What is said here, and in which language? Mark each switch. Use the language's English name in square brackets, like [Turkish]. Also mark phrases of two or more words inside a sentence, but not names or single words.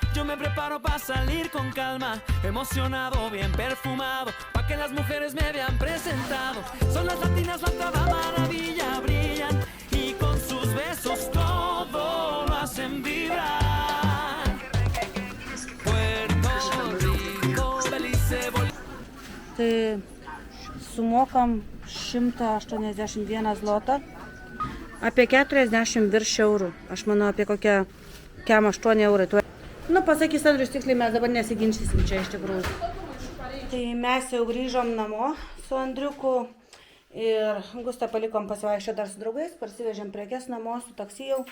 [Spanish] Yo me preparo para salir con calma. Emocionado, bien perfumado, pa' que las mujeres me vean presentado. Son las latinas la octava maravilla, brillan y con sus besos todo lo hacen vibrar. Puerto Rico, Belice, [Lithuanian] Tai sumokam 181 zlotą. Apie 40 virš eurų. Aš manau, apie kokią 8 eurai. Nu, pasakys Andrius tiksliai, mes dabar nesiginčysim čia iš tikrųjų. Tai mes jau grįžom namo su Andriuku ir Gustę palikom pasivaikščioti dar su draugais, parsivežėm prekes namo su taksi jau.